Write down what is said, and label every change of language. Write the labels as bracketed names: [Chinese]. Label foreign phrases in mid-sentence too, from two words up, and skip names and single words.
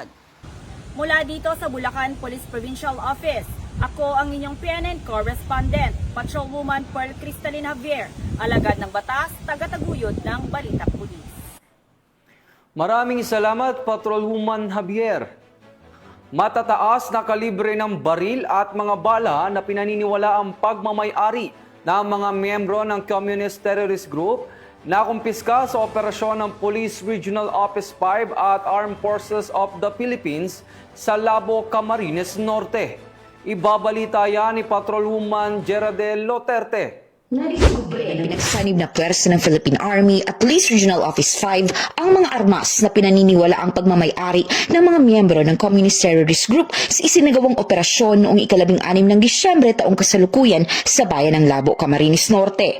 [Filipino] Mula dito sa Bulacan Police Provincial Office, ako ang inyong PNN correspondent, Patrolwoman Pearl Cristalline Javier, alagad ng batas, tagataguyod ng Balitang Pulis. Maraming salamat, Patrolwoman Javier. Matataas na kalibre ng baril at mga bala na pinaniniwala ang pagmamay-ari ng mga miyembro ng Communist Terrorist Group na kumpiska sa operasyon ng Police Regional Office 5 at Armed Forces of the Philippines sa Labo, Camarines Norte. Ibabalita yan ni Patrolwoman Geraldine Loterte. Nadiskubre ng pinagsanib na pwersa ng Philippine Army at Police Regional Office 5 ang mga armas na pinaniniwala ang pagmamay-ari ng mga miyembro ng Communist Terrorist Group sa isinagawang operasyon noong 16 ng Disyembre taong kasalukuyan sa bayan ng Labo, Camarines Norte.